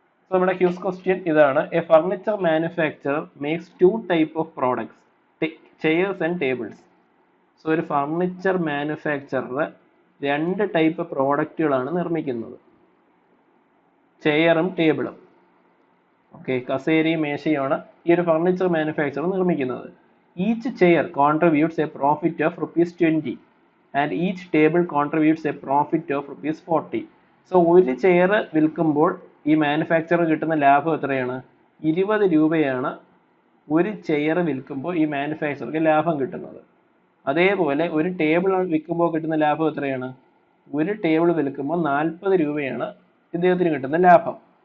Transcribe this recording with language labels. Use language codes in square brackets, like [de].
[ml] So നമ്മുടെ quiz question ഇതാണ്: [en] A furniture manufacturer makes 2 type of products, chairs and tables. [ml] So ഒരു furniture manufacturer 2 type പ്രോഡക്റ്റുകളാണ് നിർമ്മിക്കുന്നത്, ചെയറും ടേബിളും. Okay, കസേരയും മേശയുമാണ് ഈ ഒരു ഫർണിച്ചർ മാനുഫാക്ചറർ നിർമ്മിക്കുന്നത്. [en] Each chair contributes a profit of ₹20 and each table contributes a profit of ₹40. [ml] So ഒരു chair വിൽക്കുമ്പോൾ ഈ മാനുഫാക്ചറർ കിട്ടുന്ന ലാഭം എത്രയാണ്, 20 രൂപയാണ് ഒരു ചെയർ വിൽക്കുമ്പോൾ ഈ മാനുഫാക്ചർക്ക് ലാഭം കിട്ടുന്നത്. അതേപോലെ ഒരു ടേബിൾ വിൽക്കുമ്പോൾ കിട്ടുന്ന ലാഭം എത്രയാണ്, ഒരു ടേബിൾ വിൽക്കുമ്പോൾ 40 രൂപയാണ് ഇദ്ദേഹത്തിന് കിട്ടുന്ന ലാഭം.